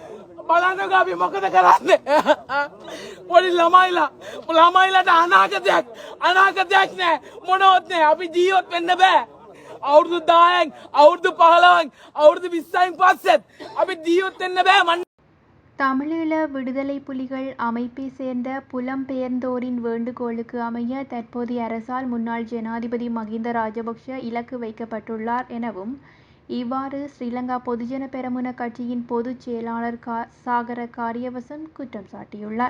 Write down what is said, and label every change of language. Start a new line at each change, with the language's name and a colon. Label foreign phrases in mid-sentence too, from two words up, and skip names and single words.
Sinhala: අපි මොකද කරන්නේ පොඩි ළමයිලාට අනාගතයක් නෑ මොනවත් නෑ අපි ජීවත් වෙන්න බෑ අවුරුදු 10න් අවුරුදු 15න් අවුරුදු 20න් පස්සෙත් අපි ජීවත් වෙන්න බෑ
Tamil: தமிழீழ விடுதலை புலிகள் அமைப்பை சேர்ந்த புலம்பெயர்ந்தோரின் வேண்டுகோளுக்கு அமைய தற்போதைய அரசால் முன்னாள் ஜனாதிபதி மகிந்த ராஜபக்ஷ இலக்கு வைக்கப்பட்டுள்ளார் எனவும் இவ்வாறு ஸ்ரீலங்கா பொதுஜன பெரமுன கட்சியின் பொதுச் செயலாளர் சாகர காரியவசம் குற்றம் சாட்டியுள்ளார்.